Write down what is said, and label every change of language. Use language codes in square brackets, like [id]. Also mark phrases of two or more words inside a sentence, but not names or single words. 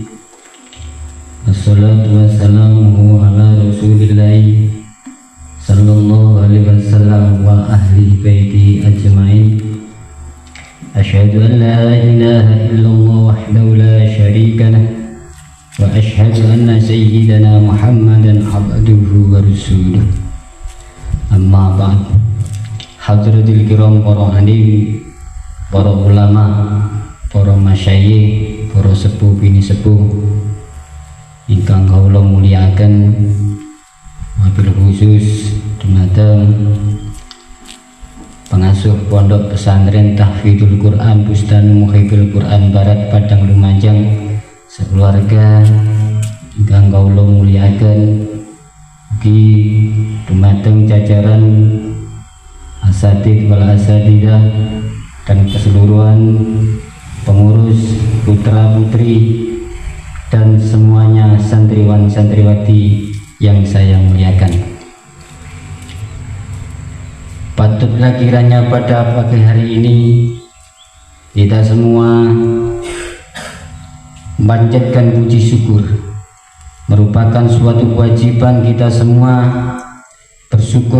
[ar] والصلاة والسلام على رسول الله صلى الله عليه وسلم وأهل بيته أجمعين. أشهد أن لا إله إلا الله وحده لا شريك له وأشهد أن سيدنا محمدا عبده ورسوله. أما بعد. حضرات الكرام, [jv] para alim, para ulama, para masyayikh, para sepuh bini sepuh ingkang kawula mulyakaken, wabil khusus dumateng pengasuh Pondok Pesantren [id] Tahfidzul Quran Bustanu Muhibbil Quran Barat Padang Lumajang, [jv] sekeluarga ingkang kawula mulyakaken, ugi dumateng jajaran asatidz wal asatidzah [id] dan keseluruhan pengurus putra putri dan semuanya santriwan santriwati yang saya muliakan. Patutlah kiranya pada pagi hari ini kita semua memanjatkan puji syukur, merupakan suatu kewajiban kita semua bersyukur